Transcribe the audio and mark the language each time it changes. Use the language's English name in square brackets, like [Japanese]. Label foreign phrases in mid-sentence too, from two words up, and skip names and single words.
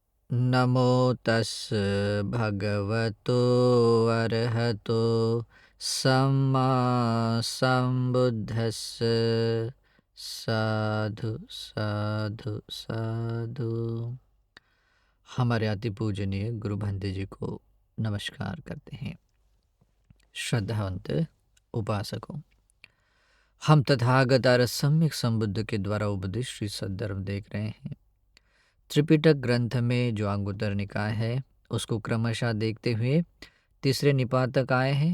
[Pali] नमो तस् भगवतो अरहतो सम्मा संबुद्धस्स। साधु साधु साधु। [Hindi] हमारे अति पूजनीय गुरु भंते जी को नमस्कार करते हैं। श्रद्धावंत उपासकों, हम तथागत सम्यक संबुद्ध के द्वारा उपदेश श्री सद्धर्म देख रहे हैं। त्रिपिटक ग्रंथ में जो अंगुत्तर निकाय है उसको क्रमशः देखते हुए तीसरे निपात तक आए हैं।